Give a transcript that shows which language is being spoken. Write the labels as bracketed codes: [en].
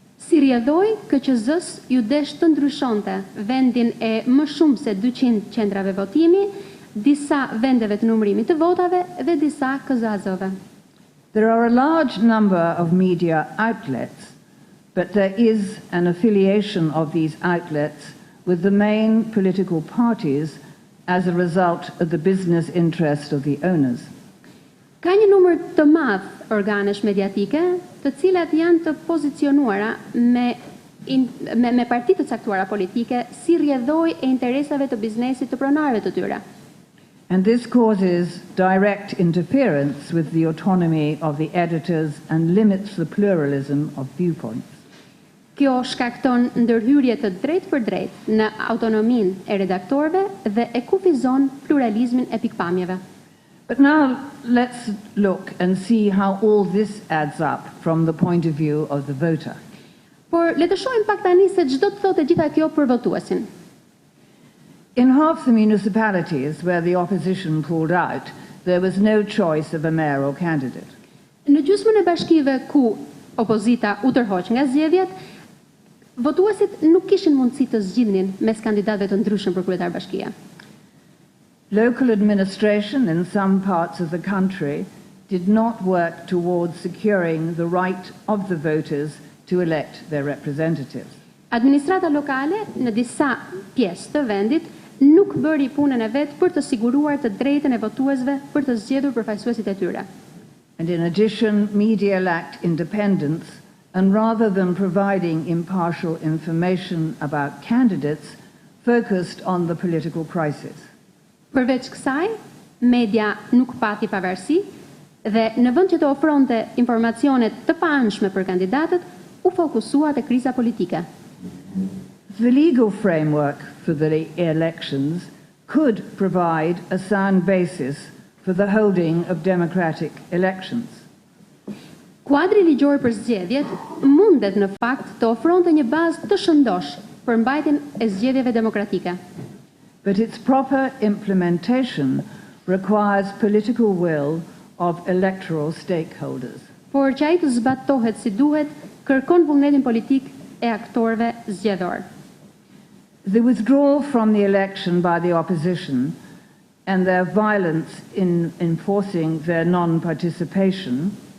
[sq] Si rrjedhoi, KQZ-s ju desh të ndryshonte vendin e më shumë se 200 qendrave votimi, disa vendeve të numërimit të votave dhe disa KZAZ-ove. [en] There are a large number of media outlets, but there is an affiliation of these outlets with the main political parties as a result of the business interest of the owners. [sq] Ka një numër të madh organesh mediatike, të cilat janë të pozicionuara me partitë të caktuara politike si rrjedhoj e interesave të biznesit të pronarëve të tyre. [en] And this causes direct interference with the autonomy of the editors and limits the pluralism of viewpoints. [sq] Kjo shkakton ndërhyrje të drejtë për drejtë në autonominë e redaktorëve dhe e kufizon pluralizmin e pikpamjeve. [en] But now let's look and see how all this adds up from the point of view of the voter. [sq] Por le të shohim pak tani se ç'do të thotë gjitha kjo për votuesin. [en] In half the municipalities where the opposition pulled out, there was no choice of a mayoral candidate. [sq] Në gjysmën e bashkive ku opozita u tërhoq nga zgjedhjet, votuesit nuk kishin mundësi të zgjidhnin mes kandidatëve të ndryshëm për kryetar bashkie. [en] Local administration in some parts of the country did not work towards securing the right of the voters to elect their representatives. [sq] Administrata lokale në disa pjesë të vendit nuk bëri punën e vet për të siguruar të drejtën e votuesve për të zgjedhur përfaqësuesit e tyre. [en] And in addition, media lacked independence, and rather than providing impartial information about candidates, focused on the political crisis. [sq] Përveç kësaj, media nuk pati pavarësi dhe në vend që të ofronte informacione të paanshme për kandidatët, u fokusua te kriza politike. [en] The legal framework for the elections could provide a sound basis for the holding of democratic elections. [sq] Kuadri ligjor për zgjedhjet mundet në fakt të ofronte një bazë të shëndosh për mbajtjen e zgjedhjeve demokratike. [en] But its proper implementation requires political will of electoral stakeholders. [sq] Por që ai të zbatohet si duhet, kërkon vullnetin politik e aktorëve zgjedhor. [en] The withdrawal from the election by the opposition and their violence in enforcing their non-participation